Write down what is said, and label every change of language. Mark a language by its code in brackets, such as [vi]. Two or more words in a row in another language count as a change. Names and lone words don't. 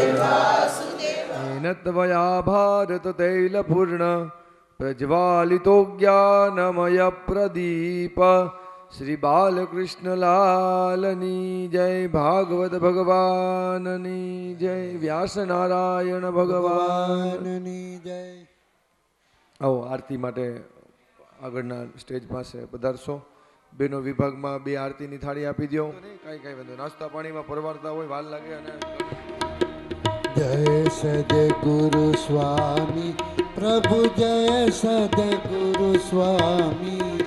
[sa] येन त्वया भारत तैलपूर्ण प्रज्वालितो ज्ञानमय प्रदीप। [gu] શ્રી બાલકૃષ્ણ લાલની જય, ભાગવત ભગવાનની જય, વ્યાસ નારાયણ ભગવાન। ભગવાનની જય. આવો આરતી માટે આગળના સ્ટેજ પાસે પધારશો. બેનો વિભાગમાં 2 આરતીની થાળી આપી દો. કાંઈ વાંધો, નાસ્તા પાણીમાં પરવારતા હોય, વાર લાગે. અને જય સદગુરુ સ્વામી પ્રભુ, જય સદગુરુ સ્વામી.